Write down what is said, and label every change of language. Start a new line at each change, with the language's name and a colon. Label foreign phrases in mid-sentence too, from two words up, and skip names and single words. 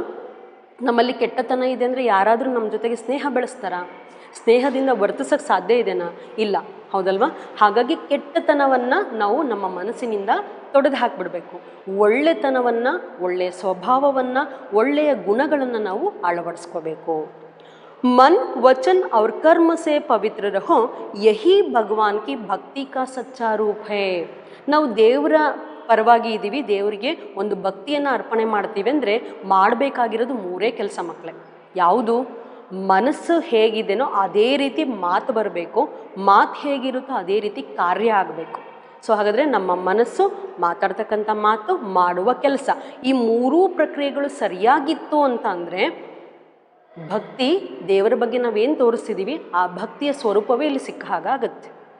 Kannada: ನಮ್ಮಲ್ಲಿ ಕೆಟ್ಟತನ ಇದೆ ಅಂದರೆ ಯಾರಾದರೂ ನಮ್ಮ ಜೊತೆಗೆ ಸ್ನೇಹ ಬೆಳೆಸ್ತಾರಾ? ಸ್ನೇಹದಿಂದ ವರ್ತಿಸೋಕ್ಕೆ ಸಾಧ್ಯ ಇದೆನಾ? ಇಲ್ಲ. ಹೌದಲ್ವಾ? ಹಾಗಾಗಿ ಕೆಟ್ಟತನವನ್ನು ನಾವು ನಮ್ಮ ಮನಸ್ಸಿನಿಂದ ತೊಡೆದು ಹಾಕಿಬಿಡಬೇಕು. ಒಳ್ಳೆತನವನ್ನು, ಒಳ್ಳೆಯ ಸ್ವಭಾವವನ್ನು, ಒಳ್ಳೆಯ ಗುಣಗಳನ್ನು ನಾವು ಅಳವಡಿಸ್ಕೋಬೇಕು.
Hindi: मन वचन और कर्म से पवित्र रहो, यही भगवान की भक्ति का सच्चा रूप है.
Kannada: ನಾವು ದೇವರ ಪರವಾಗಿ ಇದ್ದೀವಿ, ದೇವರಿಗೆ ಒಂದು ಭಕ್ತಿಯನ್ನು ಅರ್ಪಣೆ ಮಾಡ್ತೀವಿ ಅಂದರೆ ಮಾಡಬೇಕಾಗಿರೋದು ಮೂರೇ ಕೆಲಸ ಮಕ್ಕಳೇ. ಯಾವುದು? ಮನಸ್ಸು ಹೇಗಿದೆನೋ ಅದೇ ರೀತಿ ಮಾತು ಬರಬೇಕು, ಮಾತು ಹೇಗಿರುತ್ತೋ ಅದೇ ರೀತಿ ಕಾರ್ಯ ಆಗಬೇಕು. ಸೊ ಹಾಗಾದರೆ ನಮ್ಮ ಮನಸ್ಸು, ಮಾತಾಡ್ತಕ್ಕಂಥ ಮಾತು, ಮಾಡುವ ಕೆಲಸ, ಈ ಮೂರೂ ಪ್ರಕ್ರಿಯೆಗಳು ಸರಿಯಾಗಿತ್ತು ಅಂತ ಅಂದರೆ ಭಕ್ತಿ, ದೇವರ ಬಗ್ಗೆ ನಾವೇನು ತೋರಿಸ್ತಿದ್ದೀವಿ ಆ ಭಕ್ತಿಯ ಸ್ವರೂಪವೇ ಇಲ್ಲಿ ಸಿಕ್ಕ ಹಾಗಾಗತ್ತೆ.